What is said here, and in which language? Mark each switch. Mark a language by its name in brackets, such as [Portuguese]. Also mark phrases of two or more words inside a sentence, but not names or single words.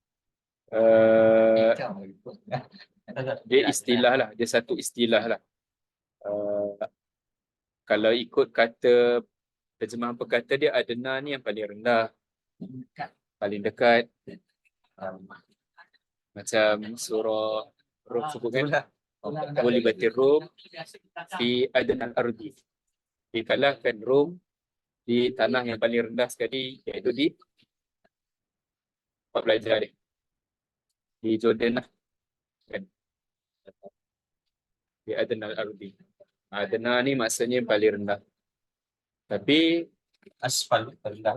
[Malay] Dia istilah lah, dia satu istilah lah. Kalau ikut kata terjemahan perkata dia, adena ni yang paling rendah, paling dekat. Macam surah Rum sebutkan, [Arabic] غُلِبَتِ الرُّومُ فِي أَدْنَى الْأَرْضِ. [Malay] Dikalahkan Rum di tanah yang paling rendah sekali, iaitu di tempat belajar dia. di Jordan lah kan. Di [Arabic] أدنى الأرض. [Malay] Adna ni maksudnya yang paling rendah. Tapi Aspal rendah.